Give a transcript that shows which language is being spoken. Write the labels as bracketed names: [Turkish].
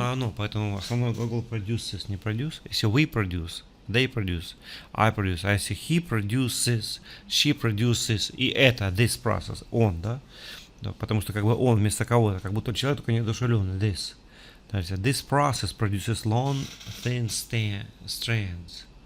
[Russian] Оно, поэтому основной глагол produces, не produce. Если [English] we produce, they produce, I produce. [Russian] А если [English] he produces, she produces, [Russian] и это, [English] this process, [Russian] он, да? Да, потому что как бы он вместо кого-то, как будто человек, только неодушевленный, this. То есть [English] this process produces long, thin strands.